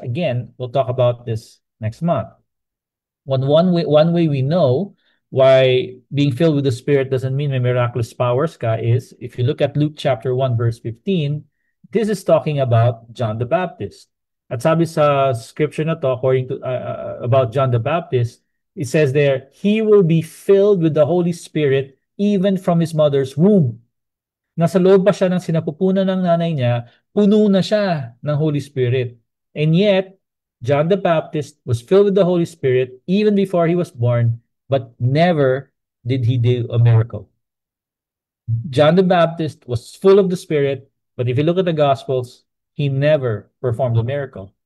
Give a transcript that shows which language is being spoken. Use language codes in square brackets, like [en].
[en] Again, we'll talk about this next month. One way we know why being filled with the Spirit doesn't mean may miraculous powers ka is if you look at Luke chapter 1 verse 15, this is talking about John the Baptist. [tl] At sabi sa scripture na to, [en] according to about John the Baptist, it says there, he will be filled with the Holy Spirit even from his mother's womb. [tl] Nasa loob pa siya ng sinapupunan ng nanay niya, puno na siya ng Holy Spirit. [en] And yet, John the Baptist was filled with the Holy Spirit even before he was born, but never did he do a miracle. John the Baptist was full of the Spirit, but if you look at the Gospels, he never performed a miracle.